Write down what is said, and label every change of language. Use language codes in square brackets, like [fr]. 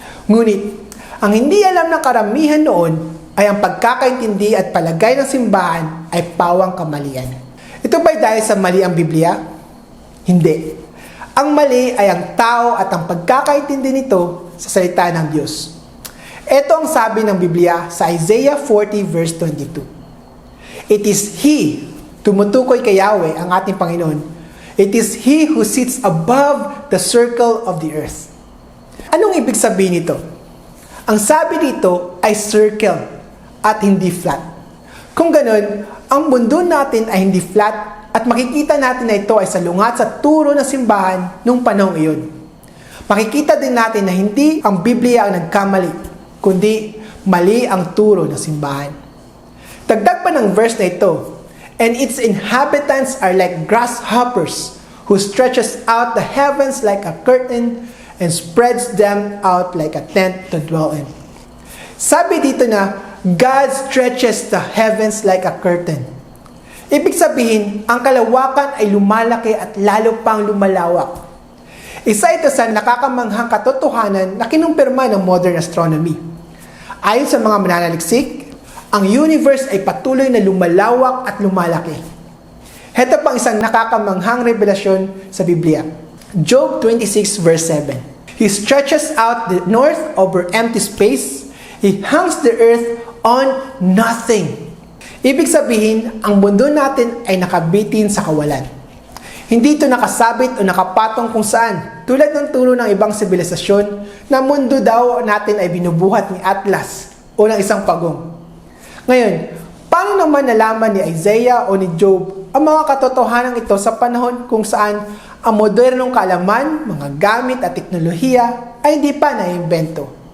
[tl] Ngunit, ang hindi alam ng karamihan noon ay ang pagkakaintindi at palagay ng simbahan ay pawang kamalian. Ito ba'y dahil sa mali ang Biblia? Hindi. Ang mali ay ang tao at ang pagkakaintindi nito sa salita ng Diyos. Ito ang sabi ng Biblia sa Isaiah 40 verse 22. [en] It is He, [tl] tumutukoy kay Yahweh ang ating Panginoon, [en] it is He who sits above the circle of the earth. [tl] Anong ibig sabihin nito? Ang sabi dito ay circle at hindi flat. Kung ganun, ang mundo natin ay hindi flat at makikita natin na ito ay salungat sa turo ng simbahan noong panahong iyon. Makikita din natin na hindi ang Biblia ang nagkamali, kundi mali ang turo ng simbahan. Dagdag pa ng verse na ito, [en] and its inhabitants are like grasshoppers, who stretches out the heavens like a curtain and spreads them out like a tent to dwell in. [tl] Sabi dito na, [en] God stretches the heavens like a curtain. [tl] Ibig sabihin, ang kalawakan ay lumalaki at lalo pang lumalawak. Isa ito sa nakakamanghang katotohanan na kinumpirma ng modern astronomy. Ayon sa mga mananaliksik, ang universe ay patuloy na lumalawak at lumalaki. Heto pang isang nakakamanghang revelasyon sa Biblia. Job 26 verse 7. [en] He stretches out the north over empty space. He hangs the earth on nothing. [tl] Ibig sabihin, ang mundo natin ay nakabitin sa kawalan. Hindi ito nakasabit o nakapatong kung saan, tulad ng turo ng ibang sibilisasyon na mundo daw natin ay binubuhat ni Atlas o ng isang pagong. Ngayon, paano naman nalaman ni Isaiah o ni Job ang mga katotohanan ito sa panahon kung saan ang modernong kaalaman, mga gamit at teknolohiya ay hindi pa naimbento?